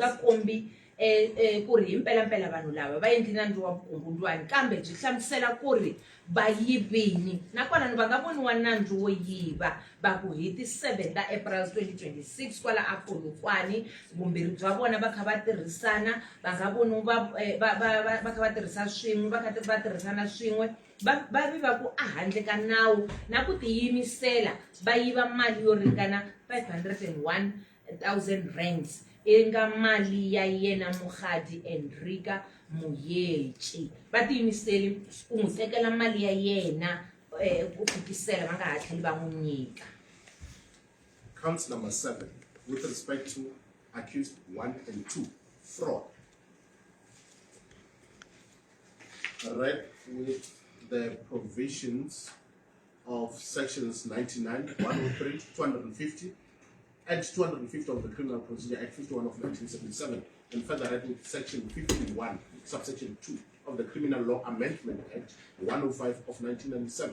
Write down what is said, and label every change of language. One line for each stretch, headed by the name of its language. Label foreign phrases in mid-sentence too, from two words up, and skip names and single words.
Tsonga: nga kombi ku ri hi mpelampela vanhu lava va endli nandzu wa vukungundzwani kambe byi hlamusela ku ri va yivini nakona va nga voniwa nandzu wo yiva va ku hi ti 7 ta April 2026 kwala a Polokwane vumbirhi bya vona va kha va tirhisana va nga voni va kha va tirhisa swin'we va kha va tirhisana swin'we va viva ku a handle ka nawu na ku tiyimisela va yiva mali yo ringana 501,000 rands inga mali ya yena Mokgadi Andrika Moetjie va tiyimiseli ku n'wi tekela mali ya yena ku fikisela va nga ha tlheli va n'wi nyika.
English: Counts number 7 with respect to accused 1 and 2 fraud. Read with the provisions of sections 99, 103, 250 and 250 of the Criminal Procedure Act 51 of 1977 and further read with section 51 subsection 2 of the Criminal Law Amendment Act 105 of 1997.